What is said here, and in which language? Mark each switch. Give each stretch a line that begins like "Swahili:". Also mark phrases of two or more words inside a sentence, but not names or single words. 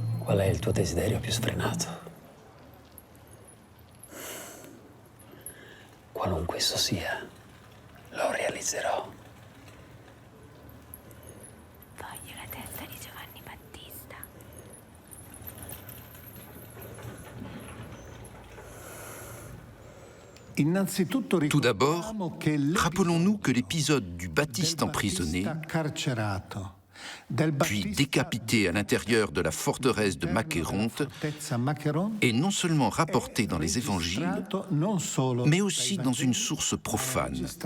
Italian: Qual è il tuo desiderio più sfrenato? Qualunque esso sia, lo realizzerò. Voglio la testa di Giovanni Battista.
French: Tout d'abord, rappelons-nous que l'épisode du Baptiste emprisonné, puis décapité à l'intérieur de la forteresse de Macéronte, est non seulement rapporté dans les évangiles, mais aussi dans une source profane.